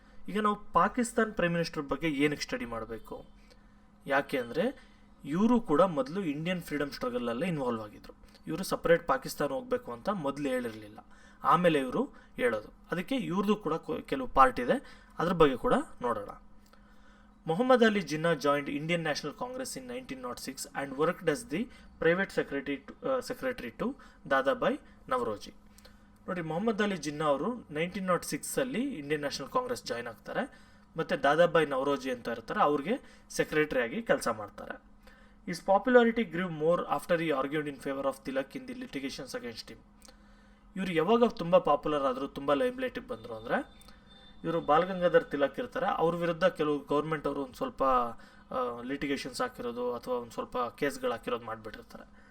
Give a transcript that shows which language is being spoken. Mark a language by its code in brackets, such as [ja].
[kn] ಈಗ ನಾವು Pakistan prime minister ಬಗ್ಗೆ ಏನಕ್ಕೆ ಸ್ಟಡಿ ಮಾಡಬೇಕು? ಯಾಕೆ ಅಂದರೆ ಇವರು ಕೂಡ ಮೊದಲು ಇಂಡಿಯನ್ ಫ್ರೀಡಮ್ ಸ್ಟ್ರಗಲಲ್ಲೇ ಇನ್ವಾಲ್ವ್ ಆಗಿದ್ರು. ಇವರು ಸಪ್ರೇಟ್ ಪಾಕಿಸ್ತಾನ ಹೋಗಬೇಕು ಅಂತ ಮೊದಲು ಹೇಳಿರಲಿಲ್ಲ, ಆಮೇಲೆ ಇವರು ಹೇಳೋದು. ಅದಕ್ಕೆ ಇವ್ರದ್ದು ಕೂಡ ಕೆಲವು ಪಾರ್ಟ್ ಇದೆ, ಅದ್ರ ಬಗ್ಗೆ ಕೂಡ ನೋಡೋಣ. [en] Muhammad Ali Jinnah joined Indian National Congress in 1906 and worked as the private secretary to Dadabhai Naoroji. [kn] ನೋಡಿ, ಮೊಹಮ್ಮದ್ ಅಲಿ ಜಿನ್ನಾ ಅವರು 1906 ಇಂಡಿಯನ್ ನ್ಯಾಷನಲ್ ಕಾಂಗ್ರೆಸ್ ಜಾಯ್ನ್ ಆಗ್ತಾರೆ, ಮತ್ತು ದಾದಾಬಾಯಿ ನವರೋಜಿ ಅಂತ ಇರ್ತಾರೆ, ಅವ್ರಿಗೆ ಸೆಕ್ರೆಟರಿಯಾಗಿ ಕೆಲಸ ಮಾಡ್ತಾರೆ. [en] Is popularity grew more after he argued in favour of Tilak in the litigations against him. [kn] ಇವರು ಯಾವಾಗ ತುಂಬ ಪಾಪ್ಯುಲರ್ ಆದರು, ತುಂಬ ಲೈಮ್ಲೈಟಿಗೆ ಬಂದರು ಅಂದರೆ, ಇವರು ಬಾಲಗಂಗಾಧರ್ ತಿಲಕ್ ಇರ್ತಾರೆ, ಅವ್ರ ವಿರುದ್ಧ ಕೆಲವು ಗೌರ್ಮೆಂಟ್ ಅವರು ಒಂದು ಸ್ವಲ್ಪ ಲಿಟಿಗೇಷನ್ಸ್ ಹಾಕಿರೋದು ಅಥವಾ ಒಂದು ಸ್ವಲ್ಪ ಕೇಸ್ಗಳು ಹಾಕಿರೋದು ಮಾಡಿಬಿಟ್ಟಿರ್ತಾರೆ.